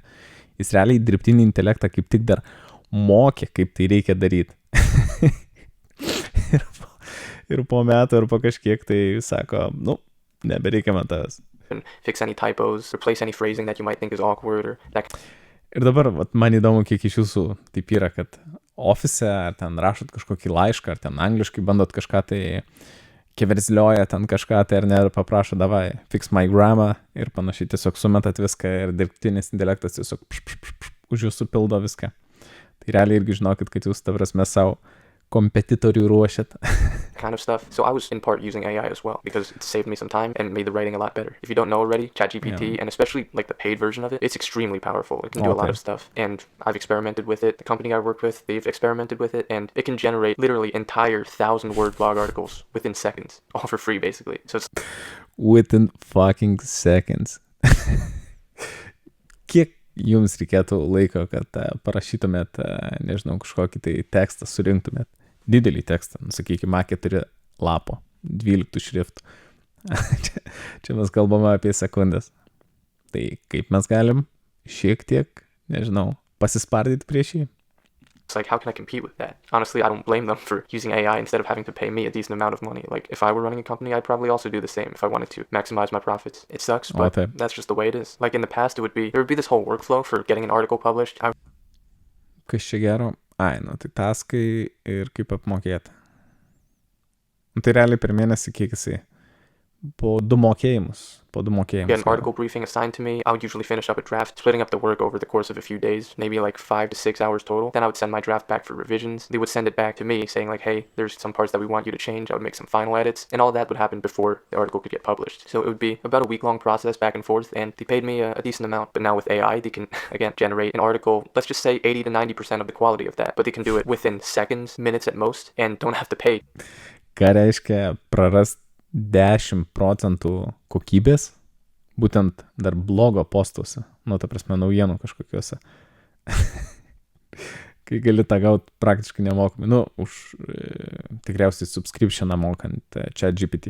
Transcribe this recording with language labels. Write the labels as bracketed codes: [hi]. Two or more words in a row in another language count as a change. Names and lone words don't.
[lt] Jis realiai dirbtinį intelektą kaip tik dar mokė, kaip tai reikia daryti. ir po metų ar po kažkiek tai sako, Nebereikia man tavęs. [en] and fix any typos, replace any phrasing that you might think is awkward or that. [lt] Ir dabar vat, man įdomu, kiek iš jūsų taip yra, kad ofise ar ten rašot kažkokį laišką, ar ten angliškai bandot kažką tai keverzlioja ten kažką tai ar ne, ir paprašo, davai, [en] fix my grammar [lt] ir panašiai, tiesiog sumetat viską ir dirbtinis intelektas tiesiog už jūsų pildo viską. Tai realiai irgi žinokit, kad jūs, ta prasme, savo kompetitorių ruošiat. [en] Kind of stuff. So I was in part using AI as well because it saved me some time and made the writing a lot better. If you don't know already, ChatGPT, and especially like the paid version of it, it's extremely powerful. It can do a lot of stuff. And I've experimented with it. The company I work with, they've experimented with it, and it can generate literally entire 1,000-word blog articles within seconds, all for free basically. So it's Within fucking seconds. [lt] Kiek jums reikėtų laiko, kad parašytumėt, nežinau, kažkokį tai tekstą surinktumėt? Didelį tekstą, sakykime, A4 lapo, 12 šriftų. čia mes kalbame apie sekundės. Tai kaip mes galim šiek tiek, nežinau, pasispardyti prieš jį? [en] It's like, how can I compete with that? Honestly, I don't blame them for using AI instead of having to pay me a decent amount of money. Like, if I were running a company, I'd probably also do the same if I wanted to maximize my profits. It sucks, but that's just the way it is. Like, in the past, there would be this whole workflow for getting an article published. [lt] Kas čia gero? Ai, nu, tai taskai ir kaip apmokėti. Nu, tai realiai per mėnesį kiek jisai? Po du mokėjimus. [en] Get an article briefing assigned to me. I would usually finish up a draft, splitting up the work over the course of a few days, maybe like 5 to 6 hours total. Then I would send my draft back for revisions. They would send it back to me saying like, hey, there's some parts that we want you to change. I would make some final edits, and all that would happen before the article could get published. So it would be about a week-long process back and forth, and they paid me a decent amount. But now with AI, they can, again, generate an article, let's just say 80 to 90% of the quality of that, but they can do it within seconds, minutes at most, and don't have to pay. [lt] Ką reiškia prarast 10% kokybės, būtent dar blogo postuose, nu, ta prasme, naujienų kažkokiuose. Kai gali tą gauti praktiškai nemokamai, nu, už tikriausiai subscriptioną mokant ChatGPT.